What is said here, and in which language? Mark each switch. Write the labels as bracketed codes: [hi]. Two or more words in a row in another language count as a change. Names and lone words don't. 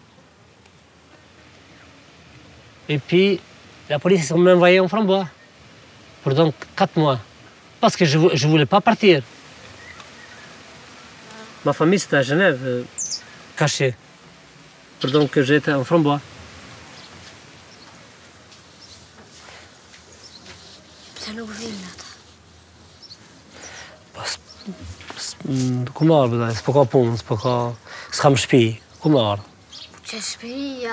[fr] Et puis la police ils m'a envoyé en Frambois pour donc 4 mois parce que je ne voulais pas partir. Ma famille c'était à Genève, cachée. Pour donc j'étais en Frambois. [sq] Ku marrë, bëdaj, s'po ka punë, s'kam shtëpi, ku marrë? Që shtëpia?